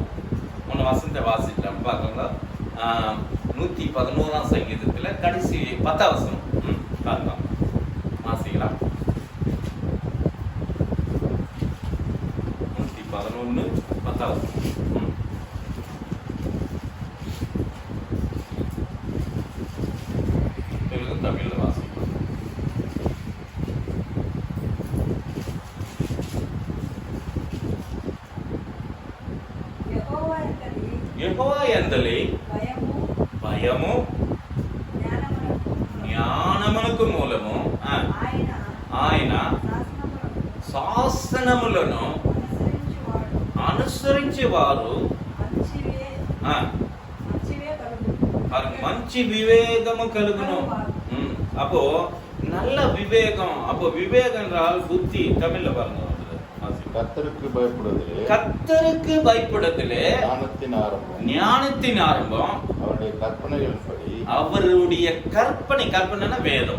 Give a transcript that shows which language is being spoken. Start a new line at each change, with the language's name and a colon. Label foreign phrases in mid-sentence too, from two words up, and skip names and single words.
Tamil: ஒன்று வசனத்தை வாசிக்கலாம் பார்க்கலாம். 111 சங்கீதத்துல கடைசி 10 வசனம் அதுதான் வாசிக்கலாம். 111 10 வசனம் தமிழ்ல வாசிக்கலாம்.
Telugu: యెహోవా యందలి భయము జ్ఞానమునకు మూలము, ఆయన శాసనములను అనుసరించేవారు మంచి వివేకము కలుగును.
Tamil: அப்போ நல்ல விவேகம். அப்போ விவேகம் என்றால் புத்தி. தமிழ்ல பாருங்க, கர்த்தருக்கு பயப்படுவதிலே கர்த்தருக்கு பயப்படுவதிலே ஞானத்தின் ஆரம்பம். ஞானத்தின் ஆரம்பம். அவருடைய கற்பனைகளின்படி அவருடைய கற்பனைனா வேதம்.